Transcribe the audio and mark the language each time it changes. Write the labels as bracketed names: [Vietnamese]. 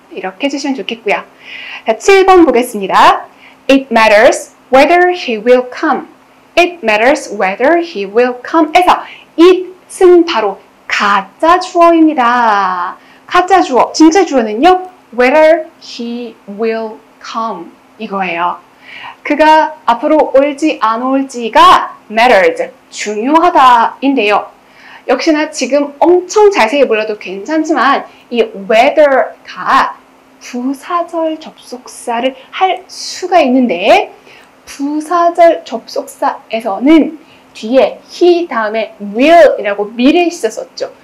[Korean] 이렇게 해주시면 좋겠고요. 자, 7번 보겠습니다. [English] It matters whether he will come. It matters whether he will come. [Korean] 에서 it은 바로 가짜 주어입니다. 가짜 주어, 진짜 주어는요. [English] Whether he will come [Korean] 이거예요. 그가 앞으로 올지 안 올지가 matters, 중요하다인데요. 역시나 지금 엄청 자세히 몰라도 괜찮지만 이 whether가 부사절 접속사를 할 수가 있는데 부사절 접속사에서는 뒤에 he 다음에 will이라고 미래 시제 썼죠.